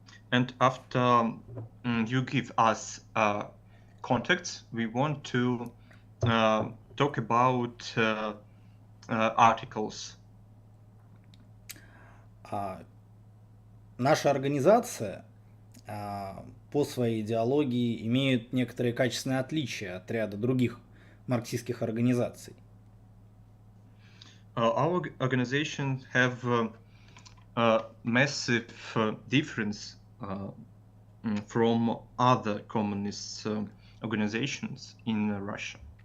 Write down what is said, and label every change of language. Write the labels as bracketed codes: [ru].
[en] And after you give us contacts, we want to talk about articles. [ru] Наша организация по своей идеологии имеет некоторые качественные отличия от ряда других марксистских организаций. [en] Our organization have a massive difference from other communist organizations in Russia.